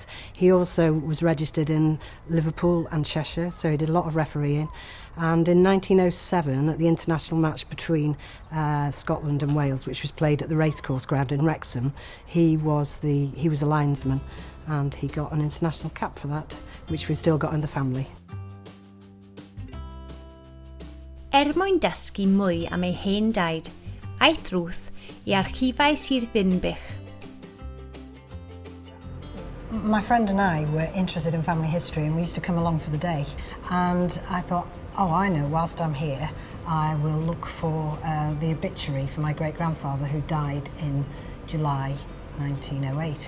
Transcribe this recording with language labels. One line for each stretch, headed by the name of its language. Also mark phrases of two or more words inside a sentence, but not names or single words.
English: He also was registered in Liverpool and Cheshire, so he did a lot of refereeing. And in 1907, at the international match between Scotland and Wales, which was played at the racecourse ground in Wrexham, he was a linesman, and he got an international cap for that, which we've still got in the family.
Welsh: Mwyn dysgu mwy am ei hen daid, aeth Ruth I Archifau Sir Ddinbych.
English: My friend and I were interested in family history, and we used to come along for the day. And I thought, oh, I know, whilst I'm here, I will look for the obituary for my great-grandfather who died in July 1908.